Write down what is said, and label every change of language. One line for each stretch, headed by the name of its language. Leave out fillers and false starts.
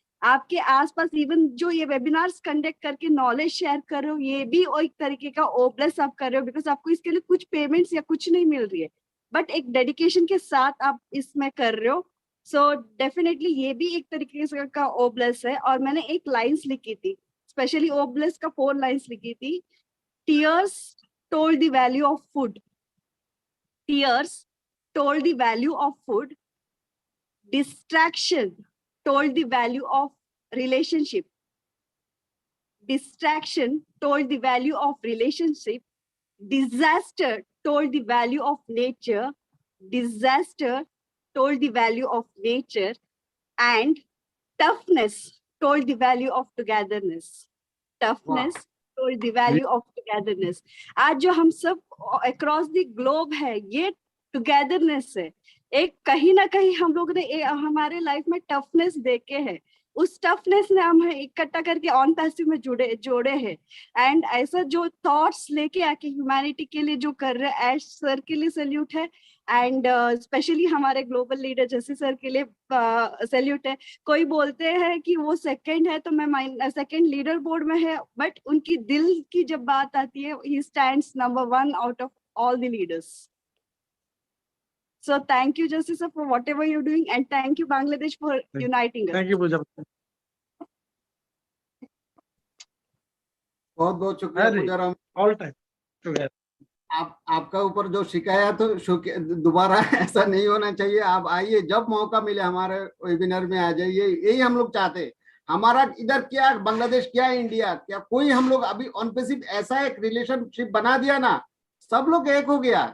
Hindi: आपके आसपास इवन जो ये वेबिनार्स कंडक्ट करके नॉलेज शेयर कर रहे हो, ये भी एक तरीके का ओ ब्लेस आप कर रहे हो, बिकॉज आपको इसके लिए कुछ पेमेंट्स या कुछ नहीं मिल रही है, बट एक डेडिकेशन के साथ आप इसमें कर रहे हो। सो डेफिनेटली ये भी एक तरीके से का ओ ब्लेस है। और मैंने एक लाइन्स लिखी थी, स्पेशली ओ ब्लेस का 4 लाइन्स लिखी थी।
English: Tears told the value of food, tears told the value of food, distraction told the value of relationship, distraction told the value of relationship, disaster told the value of nature, disaster told the value of nature, and toughness told the value of togetherness, toughness told the value of togetherness।
Hindi: आज जो हम सब
English: across the globe
Hindi: है, ये togetherness है। एक कहीं ना कहीं हम लोग ने हमारे लाइफ में टफनेस देखे है, उस टफनेस ने हम इकट्ठा करके ऑन पैसिव में जोड़े हैं। एंड ऐसा जो थॉट्स लेके आके ह्यूमैनिटी के लिए जो कर रहे हैं, एश सर के लिए सैल्यूट है। एंड स्पेशली हमारे ग्लोबल लीडर जैसे सर के लिए सैल्यूट है। कोई बोलते हैं कि वो सेकंड है, तो मैं सेकंड लीडर बोर्ड में है, बट उनकी दिल की जब बात आती है,
English: He stands number 1 out of all the leaders. So thank you, Justice, for whatever you're doing, and thank you, Bangladesh, for uniting us. Thank you, Pooja।
Hindi: बहुत बहुत शुक्रिया पुजाराव।
English: All time together।
Hindi: आपका ऊपर जो शिकायत दोबारा ऐसा नहीं होना चाहिए। आप आइए, जब मौका मिले हमारे वेबिनार में आ जाइए, यही हम लोग चाहते हैं। हमारा इधर क्या बांग्लादेश, क्या इंडिया, क्या कोई, हम लोग अभी ऑन पे सिर्फ ऐसा एक रिलेशनशिप बना दिया ना, सब लोग एक हो गया।